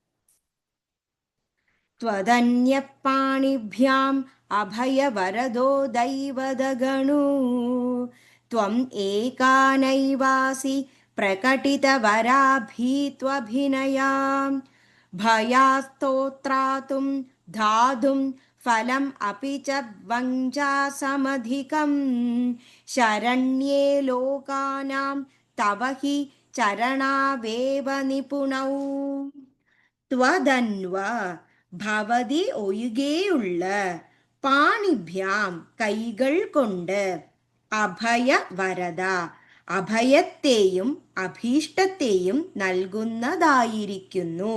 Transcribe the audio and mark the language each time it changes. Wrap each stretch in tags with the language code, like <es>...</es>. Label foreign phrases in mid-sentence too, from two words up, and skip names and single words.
<sa>त्वदन्यपाणिभ्याम् अभयवरदो दैवदगणो त्वम् एका नैवासि प्रकटितवराभीत्वभिनया भयास्तोत्रातुं धातुं फलम् अपि च वञ्चासमधिकम् शरण्ये लोकानां तव हि चरणावेव निपुणौ</sa> <ml>ത്വദന്വ ഭവതി ഒഴികെയുള്ള പാണിഭ്യാം കൈകൾ കൊണ്ട്</ml> <sa>अभय वरद</sa> <ml>അഭയത്തെയും അഭീഷ്ടത്തെയും നൽകുന്നതായിരിക്കുന്നു.</ml>